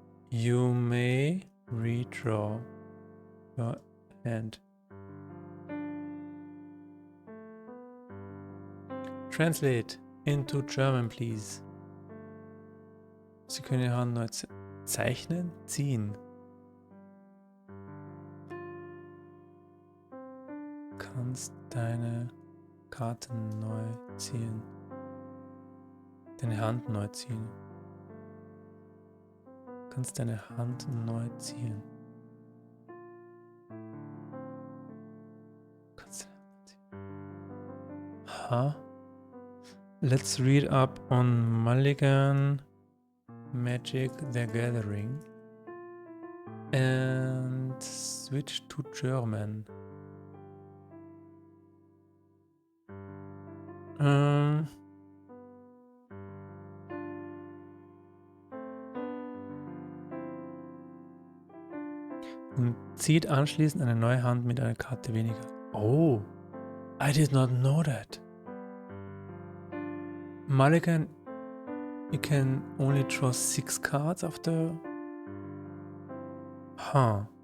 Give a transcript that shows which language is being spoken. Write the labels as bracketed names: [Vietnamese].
[English] You may redraw your hand. Translate into German, please. [German] Sie können Ihre Hand neu zeichnen, ziehen. Kannst deine Karten neu ziehen. Deine Hand neu ziehen. Kannst deine Hand neu ziehen. Kannst deine Hand ziehen. Huh? [English] Let's read up on Mulligan Magic the Gathering and switch to German. [German] Und zieht anschließend eine neue Hand mit einer Karte weniger. [English] Oh, I did not know that. Mulligan, you can only draw 6 cards after... Huh.